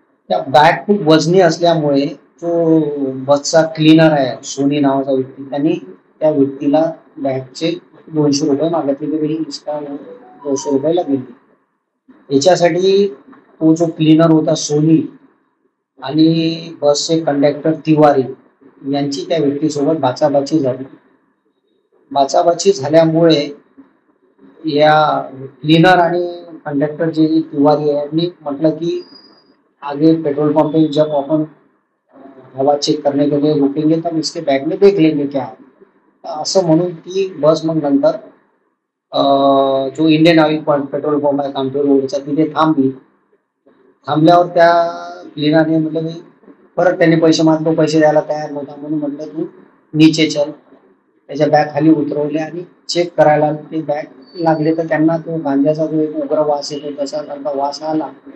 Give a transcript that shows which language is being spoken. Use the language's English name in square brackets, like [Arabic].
[Marathi] त्या बॅग खूप वजनी असल्यामुळे जो बसचा क्लीनर आहे सोनी नावाचा व्यक्ती, त्यांनी त्या व्यक्तीला बॅगचे 200 रुपये मागितले की [Hindi] इसका [Marathi] 200 रुपये लागेल। याच्यासाठी तो जो क्लीनर होता सोनी आणि बसचे कंडक्टर तिवारी यांची त्या व्यक्तीसोबत बाचाबाची झाली। बाचाबाची झाल्यामुळे या क्लीनर आणि कंडक्टर जे तिवारी यांनी म्हटलं की [Hindi] आगे पेट्रोल पंप पे जब अपन हवा चेक करने के लिए रुकेंगे तब इसके बैग में देख लेंगे क्या है। [Marathi] असं म्हणून ती बस मग नंतर जो इंडियन ऑइल पेट्रोल पंप आहे कामठी रोडचा तिथे थांबली। थांबल्यावर त्या क्लीनरने म्हटलं की परत त्यांनी पैसे मागतो, पैसे द्यायला तयार नव्हता म्हणून म्हटलं [Hindi] तू नीचे चल। [Marathi] त्याच्या बॅग खाली उतरवले आणि चेक करायला ते बॅग लागले तर त्यांना तो गांजाचा जो एक उग्र वास येतो तसा सारखा वास आला।